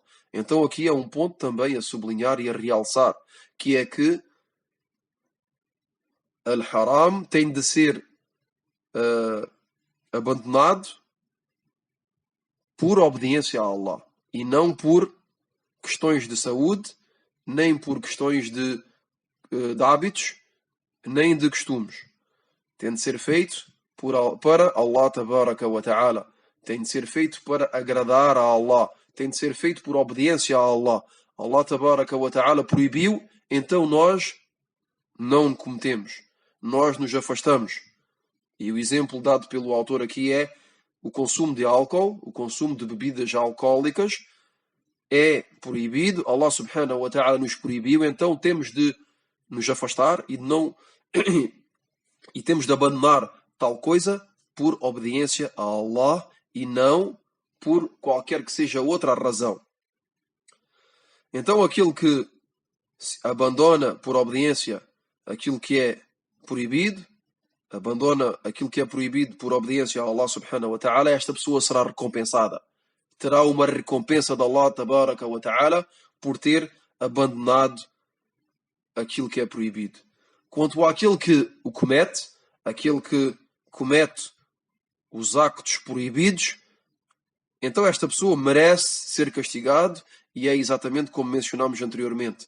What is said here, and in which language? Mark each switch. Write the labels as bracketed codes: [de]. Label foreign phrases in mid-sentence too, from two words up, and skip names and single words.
[pt] Então aqui é um ponto também a sublinhar e a realçar, que é que al-haram tem de ser abandonado por obediência a Allah, e não por questões de saúde, nem por questões de hábitos, nem de costumes. Tem de ser feito para [ar] الله تبارك وتعالى. [pt] Tem de ser feito para agradar a Allah. Tem de ser feito por obediência a Allah. [ar] الله تبارك وتعالى [pt] proibiu, então nós não cometemos. Nós nos afastamos. E o exemplo dado pelo autor aqui é o consumo de álcool, o consumo de bebidas alcoólicas é proibido. [ar] الله سبحانه وتعالى [pt] nos proibiu, então temos de nos afastar e não e temos de abandonar tal coisa por obediência a Allah e não por qualquer que seja outra razão. Então aquele que abandona por obediência aquilo que é proibido, abandona aquilo que é proibido por obediência a [ar] الله سبحانه وتعالى, [pt] esta pessoa será recompensada. Terá uma recompensa de [ar] الله تبارك وتعالى [pt] por ter abandonado aquilo que é proibido. Quanto àquele que o comete, aquele que comete os actos proibidos, então esta pessoa merece ser castigado, e é exatamente como mencionámos anteriormente.